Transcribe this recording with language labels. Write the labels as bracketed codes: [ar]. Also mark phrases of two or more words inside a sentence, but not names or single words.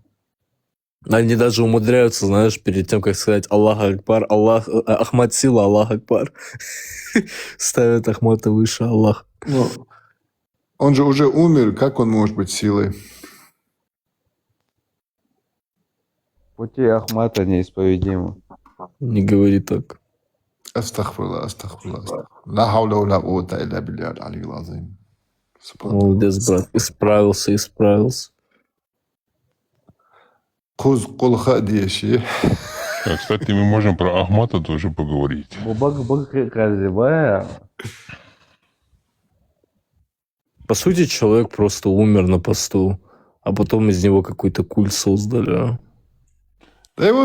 [ru] Они даже умудряются, знаешь, перед тем, как сказать [ar] الله أكبر, [ru] Ахмад сила, [ar] الله أكبر. [ru] Ставят Ахмата выше Аллах. Ну, он же уже умер, как он может быть силой? Пути Ахмата неисповедимы. Не говори так. [ar] أستغفر الله أستغفر الله. لا حول ولا قوة إلا بالله العلي العظيم. [ru] Молодец, брат. Исправился. Хуз кулха деши. Кстати, мы можем про Ахмата тоже поговорить. По сути, человек просто умер на посту, а потом из него какой-то культ создали. Да его